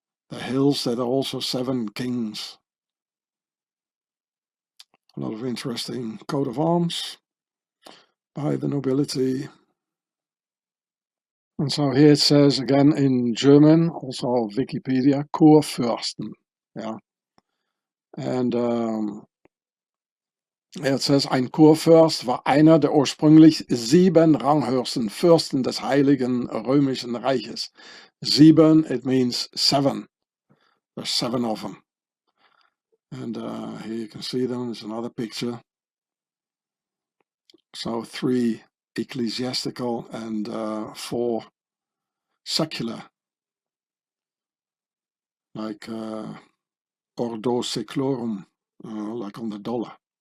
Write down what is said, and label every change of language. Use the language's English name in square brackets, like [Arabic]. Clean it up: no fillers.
[English] The hills that are also 7 kings. A lot of interesting coat of arms by the nobility. And so here it says again in German, also Wikipedia, Kurfürsten. Yeah. And it says, [German] ein Kurfürst war einer der ursprünglich 7 ranghöchsten Fürsten des Heiligen Römischen Reiches. [English] 7, it means 7. There's 7 of them. And here you can see them. There's another picture. So 3 ecclesiastical and 4 secular, like ordo seclorum, like on the dollar.